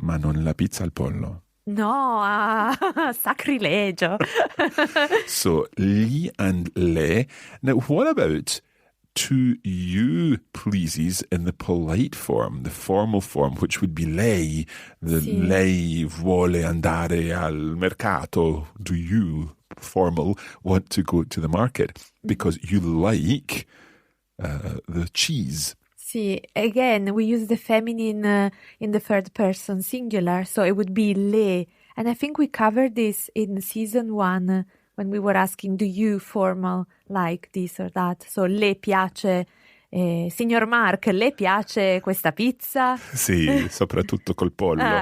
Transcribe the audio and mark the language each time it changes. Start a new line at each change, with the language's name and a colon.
Italian: Ma non la pizza al pollo. No, sacrilegio.
English: So, li and le. Now, what about to you pleases in the polite form, the formal form, which would be lei?
Italian: Sì. Lei vuole andare al mercato.
English: Do you, formal, want to go to the market? Because you like the cheese. Sì, again, we use the feminine in the third person singular, so it would be le. And I think we covered this in season 1 when we were asking, do you formal like this or that?
Italian: So, le piace, signor Mark, le piace questa pizza? Sì, soprattutto col pollo.